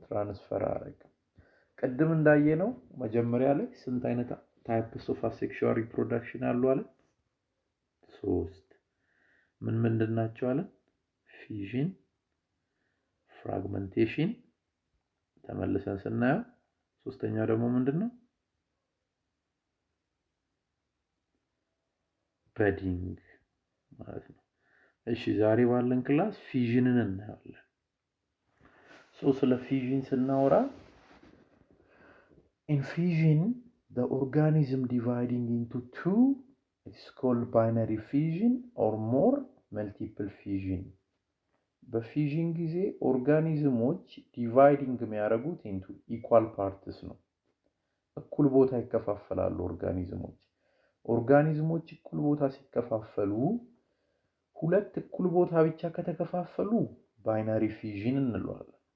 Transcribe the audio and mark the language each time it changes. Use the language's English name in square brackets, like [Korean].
[Amharic] ትራንስፈር አያደርግም። ቅድም እንዳየነው መጀመሪያ ላይ ስንት አይነት ታይፕስ ኦፍ አሴክሹዋል ሪፕሮዳክሽን አሉ አለ? 3 ምንድን ናቸው አለ? fission፣ fragmentation ተመልሰን ስናየው ሶስተኛው ደግሞ ምንድነው? በዲንግ ማለት ነው። እሺ ዛሬ ባለን ክላስ ፊዥንን እናያለን። ስለ ፊዥን ስናወራ [English] in fission the organism dividing into two is called binary fission or more multiple fission. [Amharic] በፊዥን ጊዜ ኦርጋኒዝሞች ዲቫይዲንግ የሚያደርጉት [English] into equal parts [Amharic] ነው። እኩል ቦታ ይከፋፈላሉ ኦርጋኒዝሞች እኩል ቦታ ሲከፋፈሉ ሁለት እኩል ቦታ ብቻ ከተከፋፈሉ ባይናሪ ፊዥን እንለዋለን።